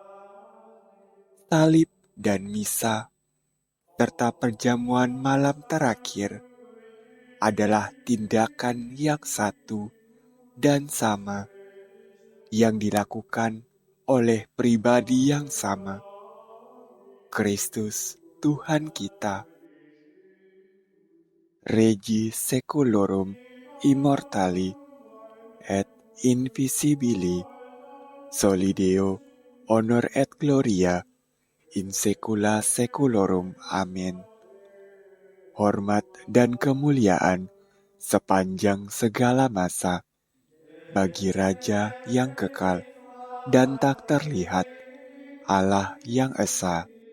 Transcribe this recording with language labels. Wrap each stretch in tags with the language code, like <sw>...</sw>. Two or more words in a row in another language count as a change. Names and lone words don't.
<id>Salib dan misa serta perjamuan malam terakhir adalah tindakan yang satu dan sama yang dilakukan oleh pribadi yang sama, Kristus Tuhan kita.</id> <la>Regi seculorum immortali et invisibili solideo honor et gloria in secula seculorum.</la> <id>Amin. Hormat dan kemuliaan sepanjang segala masa bagi Raja yang kekal dan tak terlihat, Allah yang esa,</id>